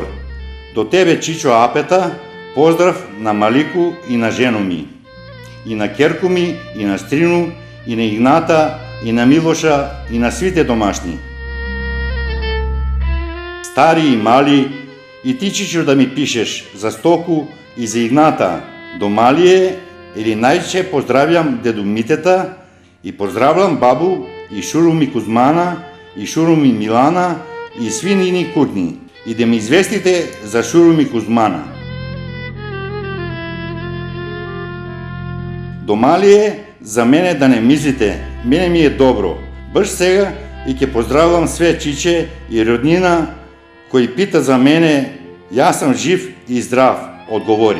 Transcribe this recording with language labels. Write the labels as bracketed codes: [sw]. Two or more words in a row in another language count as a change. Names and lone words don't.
[mk] До тебе, Чичо Апета, поздрав на Малику и на жено ми. И на керку ми, и на Стрину, и на Игната, и на Милоша, и на сите домашни. Стари и мали, и ти, Чичо, да ми пишеш за Стоку и за Игната. До Малие, или најче поздравјам деду Митета [sr] И поздравljam babu i šuru mi Kuzmana i šuru mi Milana i svi njini kutni. I da mi izvestite za šuru mi Kuzmana. [mk] Дома ли е за мене да не мислите, мене ми е добро. Баш сега и ќе поздравувам све чиче и роднина кои пита за мене, јас сам жив и здрав, одговори.